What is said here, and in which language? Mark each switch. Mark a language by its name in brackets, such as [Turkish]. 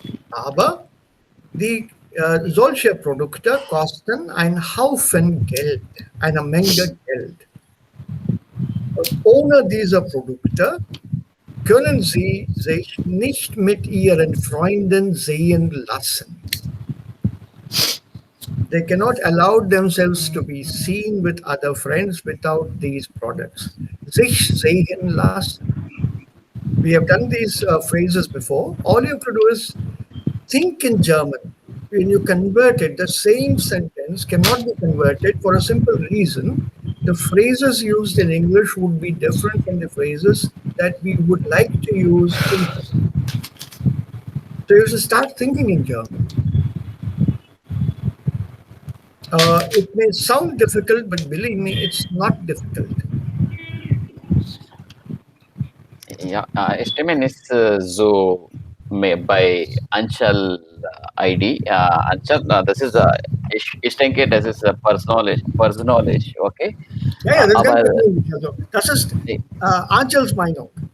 [German] Aber solche Produkte kosten einen Haufen Geld, eine Menge Geld. Und ohne diese Produkte können sie sich nicht mit ihren Freunden sehen lassen. [English] They cannot allow themselves to be seen with other friends without these products. [German] Sich sehen lassen. [English] We have done these phrases before. All you have to do is think in German. When you convert it, the same sentence cannot be converted for a simple reason. The phrases used in English would be different from the phrases that we would like to use in German. So you should start thinking in German. It may sound difficult, but believe me, it's not difficult. [German] Ja, Stimmen ist so bei Anchal ID. Anchal, das ist, ich denke, das ist persönlich, okay? Ja, das ist aber, ganz persönlich. Also, das ist Anchals Meinung.